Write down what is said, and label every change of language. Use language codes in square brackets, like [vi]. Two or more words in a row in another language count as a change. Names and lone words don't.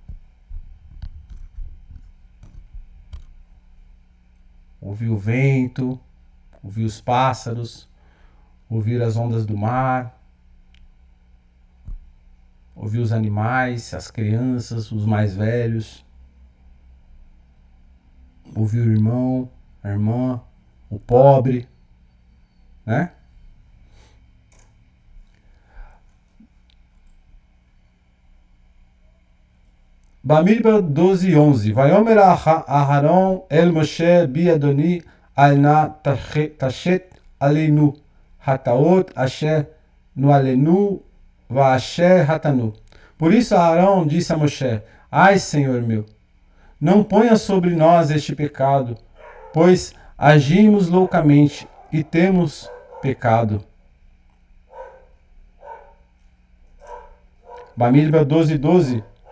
[pt] Ouvir o vento, ouvir os pássaros, ouvir as ondas do mar, ouvir os animais, as crianças, os mais velhos, ouvir o irmão, a irmã, o pobre, né? Bamidbar 12:11. [he] ויאמר אהרן אל משה בי אדני אל נא תשת עלינו חטאת אשר נואלנו ואשר חטאנו. [pt] Por isso Arão disse a Moshe: Ai, Senhor meu, não ponha sobre nós este pecado, pois agimos loucamente e temos pecado. Bamidbar 12:12.